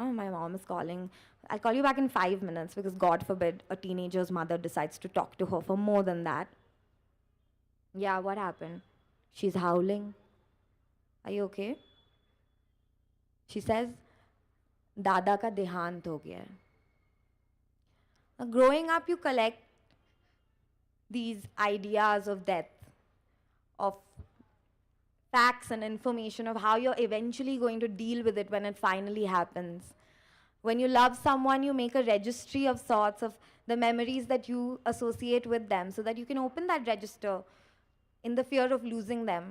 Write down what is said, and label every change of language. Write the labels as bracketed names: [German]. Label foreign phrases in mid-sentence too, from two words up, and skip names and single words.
[English] My mom is calling. I'll call you back in 5 minutes because God forbid a teenager's mother decides to talk to her for more than that. Yeah, what happened? She's howling. Are you okay? She says, [Hindi] दादा का देहांत हो गया है. [English] Now, growing up, you collect these ideas of death, of facts and information of how you're eventually going to deal with it when it finally happens. When you love someone, you make a registry of sorts of the memories that you associate with them so that you can open that register in the fear of losing them.